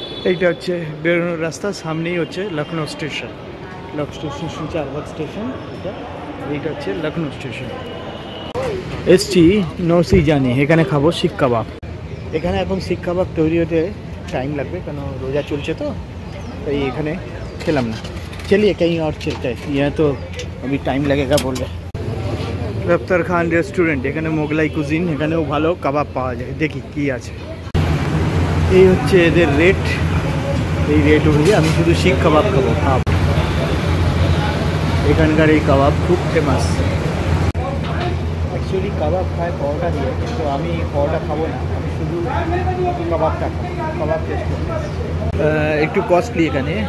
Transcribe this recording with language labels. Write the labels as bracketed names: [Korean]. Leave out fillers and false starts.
[Bangla] এইটা হচ্ছে বেরোনোর রাস্তা, সামনেই হচ্ছে Lucknow station. Lucknow station Charbagh station, এইটা হচ্ছে লখনৌ স্টেশন। এসছি নৌসি জানি, এখানে খাবো শিক কাবাব। এখানে এখন শিক কাবাব তৈরি হতে টাইম লাগবে, কেন রোজা চলছে তো, তাই এখানে খেলাম না। চলিয়ে [Hindi] कहीं और चलते हैं, यहाँ तो अभी टाइम लगेगा बोल रहे। [Bangla] রফতার খান রেস্টুরেন্ট, এখানে মোগলাই কুজিন, এখানেও ভালো কাবাব পাওয়া যায়। দেখি কি আছে। এই হচ্ছে এদের রেট, এই রেট অনুযায়ী আমি শুধু শিক কাবাব খাবো। এখানকার এই কাবাব খুব ফেমাস। অ্যাকচুয়ালি কাবাব খায় পরোটা দিয়ে, তো আমি পরোটা খাবো না, আমি শুধু কাবাবটা খাবো। কাবাব টেস্ট করবো। একটু কস্টলি এখানে।